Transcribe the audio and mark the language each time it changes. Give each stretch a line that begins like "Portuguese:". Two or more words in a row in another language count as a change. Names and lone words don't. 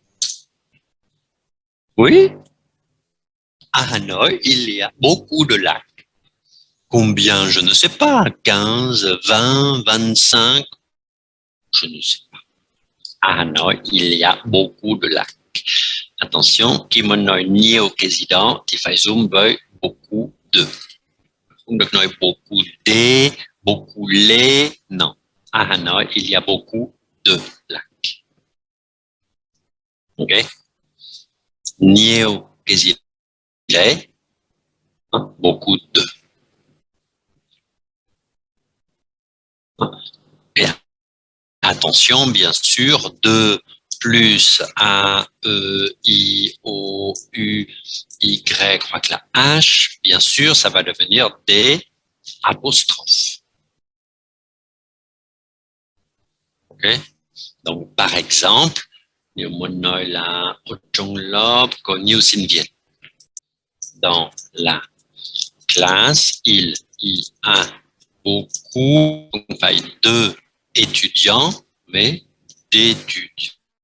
French: Oui, à Hanoï, il y a beaucoup de lacs. Combien? Je ne sais pas. 15, 20, 25? Je ne sais pas. À Hanoï, il y a beaucoup de lacs. Attention,
Vietnamese: khi mà nói nhiều cái gì đó thì phải dùng với
French: beaucoup de.
Vietnamese: Không được nói
French: beaucoup des, beaucoup les, non. À Hanoï, il y a beaucoup de lacs.
Vietnamese: Ok? Nhiều cái gì đấy,
French: beaucoup de. Et attention, bien sûr, de plus A, E, I, O, U, Y, je crois que la H, bien sûr, ça va devenir des apostrophes. Ok? Donc, par exemple,
Vietnamese: nhiều muốn nói là ở trong lớp có nhiều sinh viên.
French: Dans la classe, il y a beaucoup,
Vietnamese: không phải
French: de étudiants, mais d'étudiants.